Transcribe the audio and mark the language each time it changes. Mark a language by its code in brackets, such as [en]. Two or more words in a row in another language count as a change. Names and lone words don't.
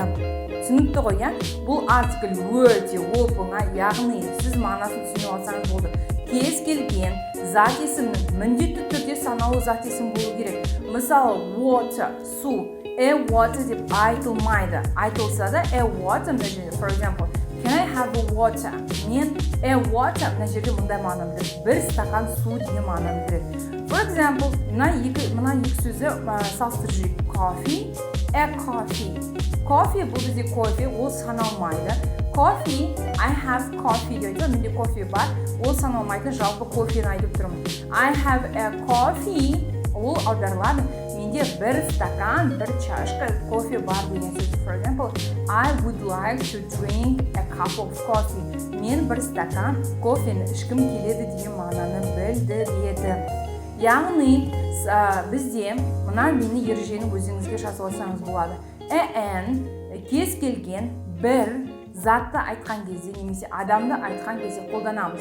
[kk] Түсінікті ғой, иә? Бұл артикль өте оп-оңай, яғни сіз мағынасын түсініп алсаңыз болды. Кез келген зат есімнің міндетті түрде санаулы зат есім болу керек. Мысалы, water, су. [en] A water [kk] деп айтылмайды. Айтылса да, [en] a water, for example, can I have a water? [kk] Мен water мына жерде мындай мағынаны білдіреді. Бір стакан су деген мағынаны білдіреді. [en] For example, [kk] мына екі сөзді салыстырып жүрейік. [en] Coffee, coffee. [kk] Coffee бұл бізде кофе, ол саналмайды. [en] Coffee, I have coffee дейді. [kk] Менде кофе бар, ол саналмайды, жалпы кофені айтып тұрмын. [en] I have a coffee, [kk] ол аударылады. Менде бір стакан, бір чашка кофе бар деген сөз. [en] For example, I would like to drink a cup of coffee. [kk] Мен бір стакан кофені ішкім келеді деген мағынаны білдіреді. Яғни бізде мына мені ережені өзіңізге жазып алсаңыз болады. Кез келген бір затты айтқан кезде немесе адамды айтқан кезде қолданамыз.